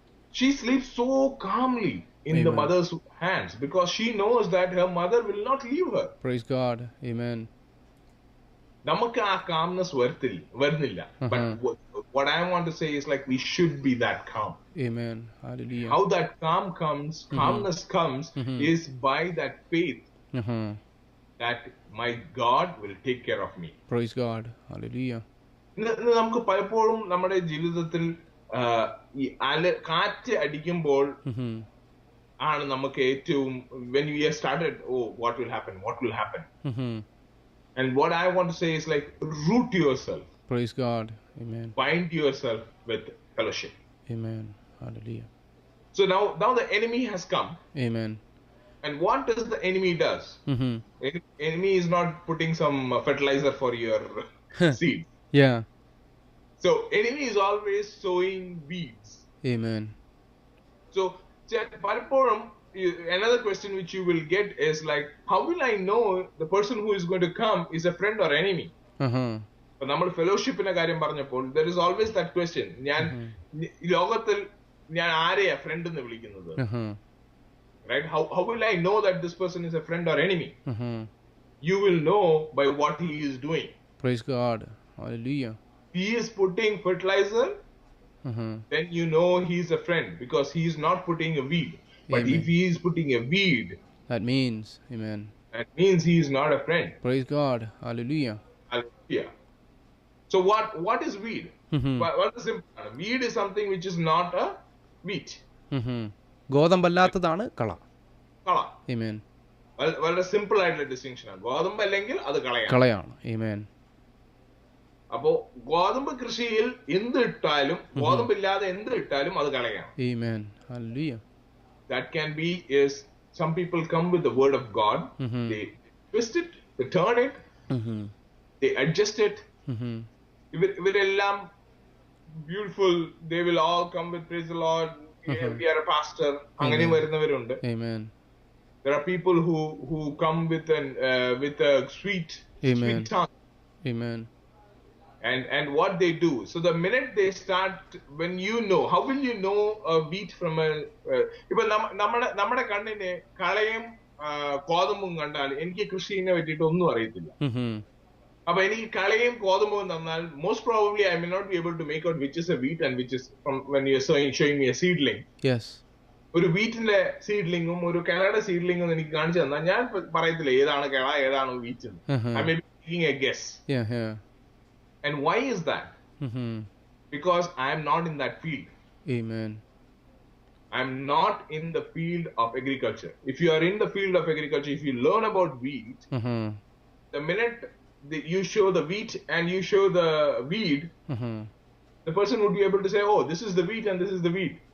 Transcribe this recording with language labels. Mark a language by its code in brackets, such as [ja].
[en] she sleeps so calmly in the mother's hands because she knows that her mother will not leave her. Praise God. Amen. [ml] നമുക്ക് ആ calmness വരുന്നില്ല. [en] But what I want to say is like we should be that calm. Amen. Hallelujah. How that calmness comes is by that faith Uh-huh. that my God will take care of me. Praise God. Hallelujah. [ml] ഇന്ന് നമുക്ക് പലപ്പോഴും നമ്മുടെ ജീവിതത്തിൽ ഈ കാറ്റ് അടിക്കുമ്പോൾ Mm-hmm. ആണ് നമുക്ക് ഏറ്റവും [en] when we have started, what will happen. Mm-hmm. And what I want to say is like root yourself, Praise God. Amen. bind yourself with fellowship. Amen. Hallelujah. So now the enemy has come, Amen. and what does the enemy does? Mm-hmm. Enemy is not putting some fertilizer for your seed. Yeah. So enemy is always sowing weeds. Amen. So [ml] പലപ്പോഴും [en] another question which you will get is like, how will I know the person who is going to come is a friend or enemy? Uh-huh. [ml] നമ്മൾ ഫെലോഷിപ്പിന്റെ കാര്യം പറഞ്ഞപ്പോൾ [en] there is always that question. [ml] ഞാൻ ലോകത്തിൽ ഞാൻ ആരെയാ front എന്ന് വിളിക്കുന്നത്? Uh-huh. [en] Right? How will I know that this person is a friend or enemy? Uh-huh. You will know by what he is doing. Praise God. Hallelujah. He is putting fertilizer, Uh-huh. then you know he is a friend because he is not putting a weed. But Amen. if he is putting a weed, That means, amen. that means he is not a friend. Praise God. Hallelujah. Hallelujah. So what is weed? Mm-hmm. What is simple? Weed is something which is not a wheat. [ml] Mm-hmm. ഗോതമ്പല്ലാത്തതാണ് കള. Kala. [en] Amen. [ml] വളരെ simple ആയിട്ടുള്ള distinction ആണ്. ഗോതമ്പ് അല്ലെങ്കിൽ അത് കളയാണ്. കളയാണ്. Amen. അപ്പോ ഗോതമ്പ് കൃഷിയിൽ എന്ത് ഇട്ടാലും ഗോതമ്പില്ലാതെ എന്ത് ഇട്ടാലും അത് കളയാണ്. [en] Amen. Hallelujah. That can be is some people come with the word of God, they twist it, they turn it, Mm-hmm. they adjust it. Mm-hmm. [ml] ഇവരെല്ലാം [en] beautiful, they will all come with praise the Lord, we are a pastor, [ml] അങ്ങനെ വരുന്നവരുണ്ട്. [en] Amen. There are people who come with a sweet tongue. Amen. And what they do, so the minute they start, when you know, how will you know a wheat from a [ml] ഇപ്പൊ നമ്മുടെ കണ്ണിന് കളയും കോതമ്പും കണ്ടാൽ എനിക്ക് കൃഷിനെ പറ്റിയിട്ട് ഒന്നും അറിയത്തില്ല. Mm-hmm. അപ്പൊ എനിക്ക് കളയും കോതമ്പും തന്നാൽ [en] Most probably I may not be able to make out which is a wheat and which is from when you are showing me a seedling. Yes. [ml] ഒരു വീറ്റിന്റെ സീഡ്ലിംഗും ഒരു കിളയുടെ സീഡ്ലിംഗും എനിക്ക് കാണിച്ചു തന്നാൽ ഞാൻ പറയത്തില്ല ഏതാണ് കിള ഏതാണ് wheat. [en] I may be making a guess. Yeah. Yeah. And why is that? Mm-hmm. because I am not in that field. Amen. I'm not in the field of agriculture. If you are in the field of agriculture, if you learn about wheat, the minute you show the wheat and you show the weed, the person would be able to say, oh, this is the wheat and this is the weed.